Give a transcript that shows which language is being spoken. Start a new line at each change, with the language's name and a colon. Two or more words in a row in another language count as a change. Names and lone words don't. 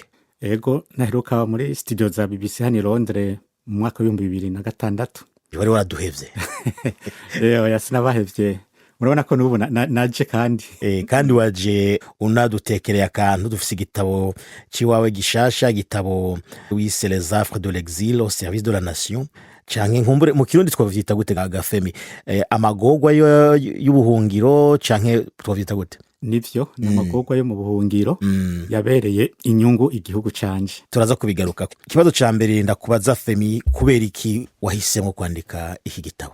Rundi: Ego, naheruka muri studio za BBC hano i Londres mu mwaka wa 2006. Wari waraduhevye. Yasinabahevye. Murabona ko nubu naje kandi kandi waje unadutekereye akantu dufise igitabo ciwawe gishasha, gitabo wise Les Affres de l'exil au service de la nation, canke nkumbure mu kirundi twavyita gute ga Femi? Amagorwa y'ubuhungiro canke twavyita gute? Nivyo namagorwa yo mu buhungiro yabereye inyungu igihugu canje. Turaza kubigaruka. Kibazo ca mbere ndakubaza Femi, kubera iki wahisemo kwandika iki gitabo?